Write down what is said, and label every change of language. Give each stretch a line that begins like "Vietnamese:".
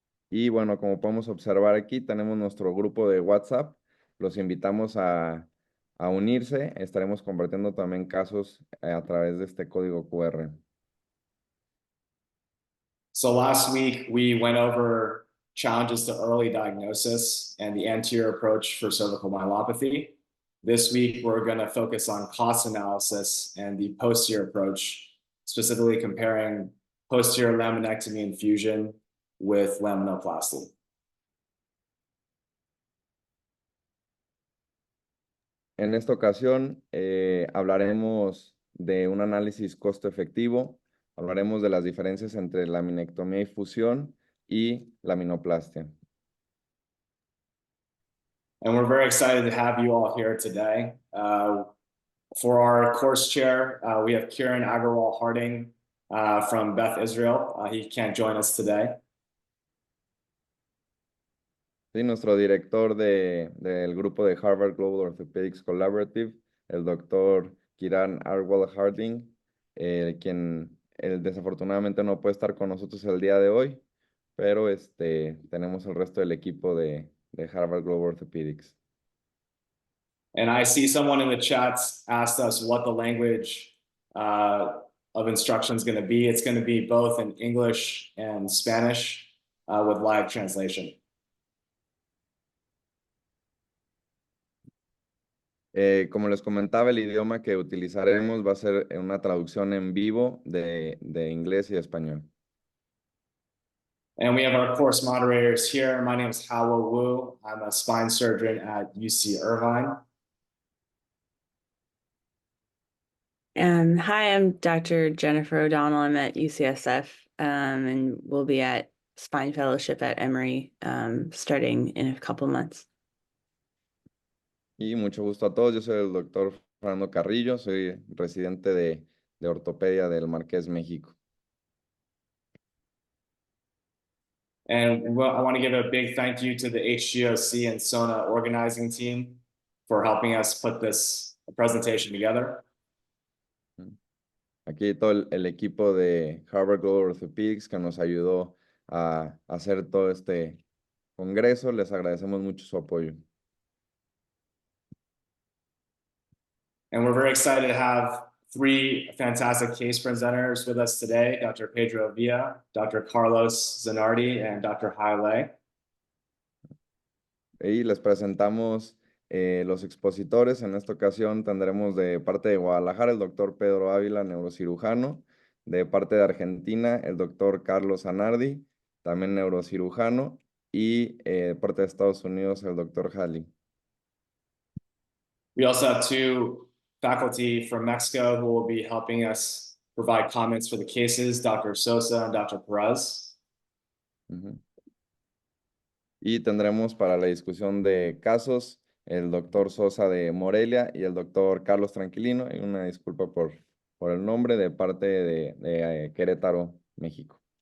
Spanish: Y bueno, como podemos observar aquí, tenemos nuestro grupo de WhatsApp. Los invitamos a unirse. Estaremos compartiendo también casos a través de este código QR.
English: So last week we went over challenges to early diagnosis and the anterior approach for cervical myelopathy. This week we're going to focus on cost analysis and the posterior approach, specifically comparing posterior laminectomy infusion with laminoplasty.
Spanish: En esta ocasión hablaremos de un análisis costo-efectivo, hablaremos de las diferencias entre laminectomía y fusión y laminoplastia.
English: And we're very excited to have you all here today. For our course chair, we have Kieran Agarwal Harding from Beth Israel. He can't join us today.
Spanish: Sí, nuestro director del grupo de Harvard Global Orthopedics Collaborative, el doctor Kieran Agarwal Harding, quien desafortunadamente no puede estar con nosotros el día de hoy, pero tenemos el resto del equipo de Harvard Global Orthopedics.
English: And I see someone in the chats asked us what the language of instruction is going to be. It's going to be both in English and Spanish with live translation.
Spanish: Como les comentaba, el idioma que utilizaremos va a ser una traducción en vivo de inglés y español.
English: And we have our course moderators here. My name is Howell Wu. I'm a spine surgeon at UC Irvine. Hi, I'm Dr. Jennifer O'Donnell. I'm at UCSF and we'll be at Spine Fellowship at Emory starting in a couple months.
Spanish: Y mucho gusto a todos. Yo soy el doctor Fernando Carrillo, soy residente de ortopedia del Marqués, México.
English: And I want to give a big thank you to the HGOC and SONA organizing team for helping us put this presentation together.
Spanish: Aquí todo el equipo de Harvard Global Orthopedics que nos ayudó a hacer todo este congreso. Les agradecemos mucho su apoyo.
English: And we're very excited to have 3 fantastic case presenters with us today, Dr. Pedro Villa, Dr. Carlos Zanardi, and Dr. Haile.
Spanish: Y les presentamos los expositores. En esta ocasión tendremos de parte de Guadalajara el doctor Pedro Ávila, neurocirujano. De parte de Argentina, el doctor Carlos Zanardi, también neurocirujano. Y de parte de Estados Unidos, el doctor Halley.
English: We also have 2 faculty from Mexico who will be helping us provide comments for the cases, Dr. Sosa and Dr. Perez.
Spanish: Y tendremos para la discusión de casos el doctor Sosa de Morelia y el doctor Carlos Tranquilino. Y una disculpa por el nombre, de parte de Querétaro, México.